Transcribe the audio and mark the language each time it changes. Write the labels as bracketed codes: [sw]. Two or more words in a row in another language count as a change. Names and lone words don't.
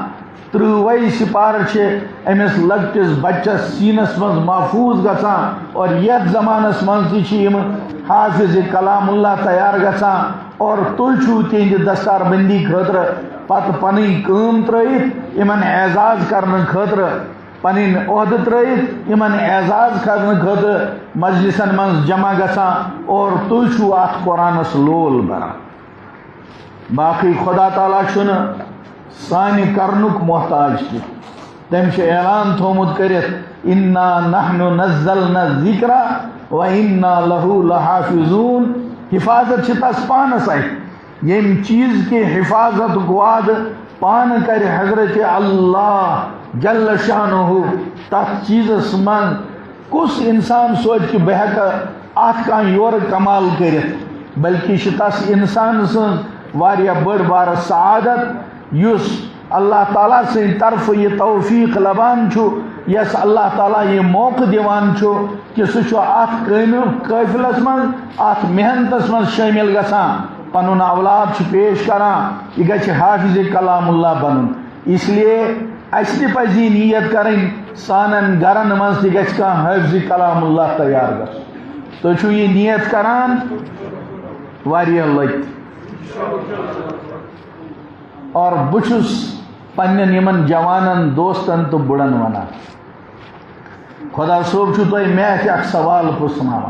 [ks] 30 سپارٕ چھِ أمِس لۄکٹِس بچس سیٖنس منٛز محفوٗظ گژھان، اور یتھ زمانس منٛز تہِ چھِ یِم حافظ کلام اللہ تیار گژھان، اور تُہۍ چھُو تِہنٛدِ دستار بندی خٲطرٕ پتہٕ پنٕنۍ کٲم ترٲیِتھ یِمن اعزاز کرنہٕ خٲطرٕ، پنٕنۍ عہدٕ ترٲیِتھ یِمن اعزاز کرنہٕ خٲطرٕ مجلسن منٛز جمع گژھان، اور تُہۍ چھُو اتھ قرآنس لول بران. باقٕے خدا تعالیٰ چھُنہٕ سانہِ کرنُک محتاج تہِ. تٔمۍ چھُ اعلان تھوٚومُت کٔرِتھ [ar] اِنا نحنُ نزلنا الذِکر وَإِنَّا لَهُ لَحافِظوٗن. [ks] حفاظت چھِ تس پانس اتھِ. ییٚمہِ چیٖز کہِ حفاظتُک وعدٕ پانہٕ کرِ حضرت اللہ جل شانہ، تتھ چیٖزس منٛز کُس انسان سونچہِ کہ بہٕ ہٮ۪کہٕ اتھ کانٛہہ یورٕ کمال کٔرِتھ، بلکہ چھِ تس انسان سٕنٛز واریاہ بٔڑ بارٕ سعادت یُس اللہ تعالیٰ سٕنٛدِ طرفہٕ یہِ توفیٖق لبان چھُ، یس اللہ تعالیٰ یہ موقع دِوان چھُ کہ سُہ چھُ اتھ قٲفلس منٛز اتھ محنتس منٛز شٲمِل گژھان، پنُن اولاد چھُ پیش کران، یہِ گژھِ حافظ کلام اللہ بنُن. [ur] اس لیے [ks] اَسہِ تہِ پزِ یہِ نیت کرٕنۍ سانٮ۪ن گرن منٛز تہِ گژھِ کانٛہہ حافظ کلام اللہ تیار گژھُن. تُہۍ چھُو یہِ نیت کران واریاہ لٹہِ، اور بہٕ چھُس پننٮ۪ن یِمن جوانن دوستن تہٕ بُڑن ونان، خۄدا صٲب چھُو تۄہہِ مےٚ اَتھِ اکھ سوال پرٛژھناوان.